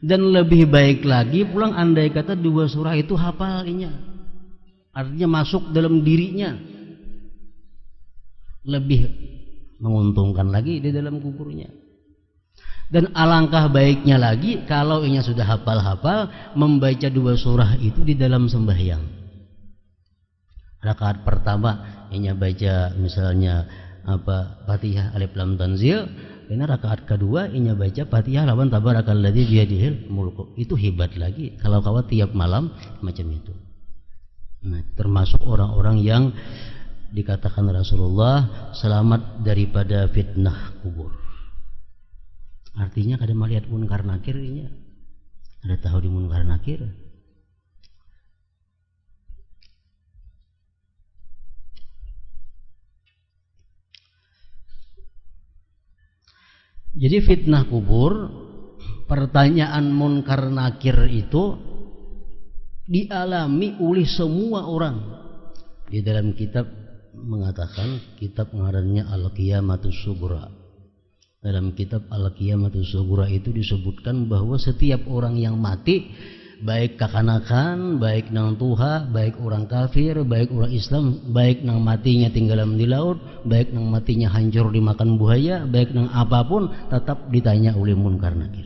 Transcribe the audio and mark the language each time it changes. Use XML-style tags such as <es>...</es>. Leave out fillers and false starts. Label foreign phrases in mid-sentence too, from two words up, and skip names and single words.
<bjn>Dan lebih baik lagi pulang andai kata 2 surah itu hafalnya, artinya masuk dalam dirinya, lebih menguntungkan lagi di dalam kuburnya. Dan alangkah baiknya lagi kalau inya sudah hafal-hafal membaca 2 surah itu di dalam sembahyang. Rakaat pertama inya baca misalnya Fatihah Alif Lam Tanzil. Karena rakaat kedua inya baca Fatihah lawan</bjn> <ar>تبارك الذي بيده الملك.</ar> <bjn>Itu hebat lagi kalau kawat tiap malam macam itu. Nah, termasuk orang-orang yang dikatakan Rasulullah selamat daripada fitnah kubur. Artinya kada melihat munkar nakir inya. Ada tahu di munkar nakir. Jadi fitnah kubur, pertanyaan munkar nakir itu dialami oleh semua orang. Di dalam kitab mengatakan, kitab ngarannya Al-Qiyamatus Sughra. Dalam kitab Al-Qiyamatus Sughra itu disebutkan bahwa setiap orang yang mati, baik kakanakan, baik nang tuha, baik orang kafir, baik orang Islam, baik nang matinya tinggalan di laut, baik nang matinya hancur dimakan buaya, baik nang apapun tetap ditanya oleh munkar nakir.</bjn>